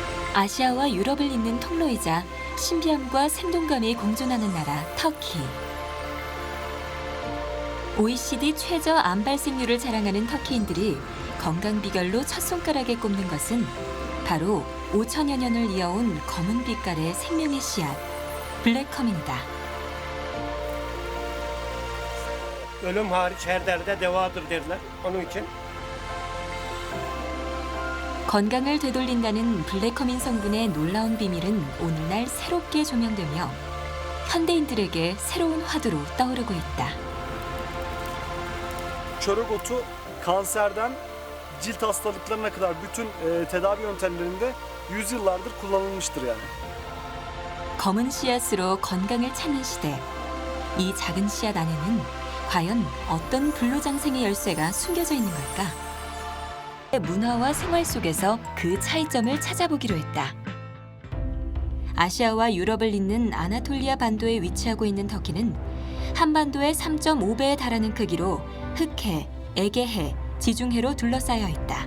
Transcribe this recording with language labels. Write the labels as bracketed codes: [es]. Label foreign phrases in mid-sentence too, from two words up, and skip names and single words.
[ko] 아시아와 유럽을 잇는 통로이자 신비함과 생동감이 공존하는 나라 터키. OECD 최저 암 발생률을 자랑하는 터키인들이 건강 비결로 첫 손가락에 꼽는 것은 바로 5천여 년을 이어온 검은 빛깔의 생명의 씨앗, 블랙컴입니다. [tr] Ölüm hariç her derde devadır derler. Onun için [ko] 건강을 되돌린다는 블랙커민 성분의 놀라운 비밀은 오늘날 새롭게 조명되며 현대인들에게 새로운 화두로 떠오르고 있다. [tr] Çörek otu kanserden cilt hastalıklarına kadar bütün tedavi yöntemlerinde yüzyıllardır kullanılmıştır yani. [ko] 검은 씨앗으로 건강을 찾는 시대. 이 작은 씨앗 안에는 과연 어떤 불로장생의 열쇠가 숨겨져 있는 걸까? 문화와 생활 속에서 그 차이점을 찾아보기로 했다. 아시아와 유럽을 잇는 아나톨리아 반도에 위치하고 있는 터키는 한반도의 3.5배에 달하는 크기로 흑해, 에게해, 지중해로 둘러싸여 있다.